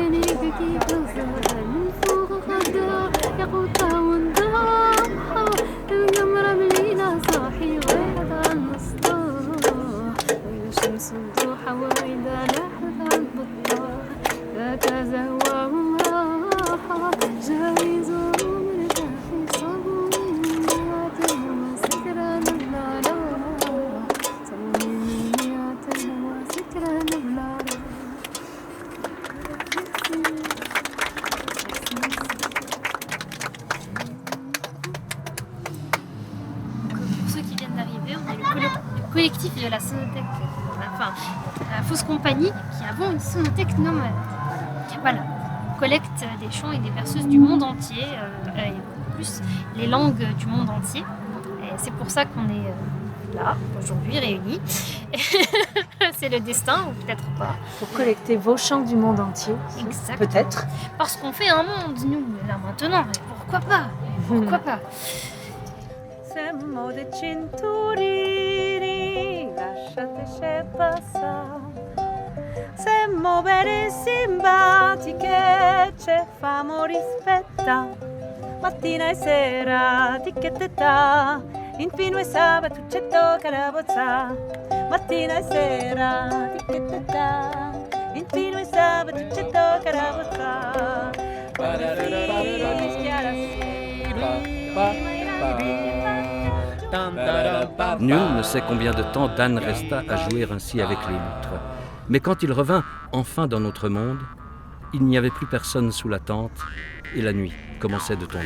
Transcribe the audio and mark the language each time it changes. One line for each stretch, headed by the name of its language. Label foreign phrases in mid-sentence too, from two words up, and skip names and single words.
Arabic: ليك كيف الزهرة من فوق خدها ياقوتها ونداحة القمرة بليلة صاحي غيرت عن الصباح شمس الضحى وإذا لاحت عن البطاح ذاك زهوة وراحة جاي زوروا مرتاحي صابوني مني عتلوى سكران بلا راح صابوني مني عتلوى سكران بلا راح
French: Pour ceux qui viennent d'arriver, on est le collectif de la Sonothèque, enfin la fausse compagnie, qui avons une sonothèque nomade. Voilà, on collecte des chants et des berceuses du monde entier, et beaucoup plus les langues du monde entier. Et c'est pour ça qu'on est là, aujourd'hui, réunis. C'est le destin, ou peut-être pas. Pour collecter vos chants du monde entier. Exact. Peut-être. Parce qu'on fait un monde, nous, là maintenant, et pourquoi pas? Pourquoi pas?
Italian: Semmo dei cinturini, lasciateci passare. Semmo belle simpatiche, ci famo rispettare. Mattina e sera, ticchettetta, infine sabato ci tocca la bozza. Mattina e sera, ticchettetta, infine sabato ci tocca la bozza.
French: Nul ne sait combien de temps Dan resta à jouer ainsi avec les loutres. Mais quand il revint enfin dans notre monde, il n'y avait plus personne sous la tente et la nuit commençait de tomber.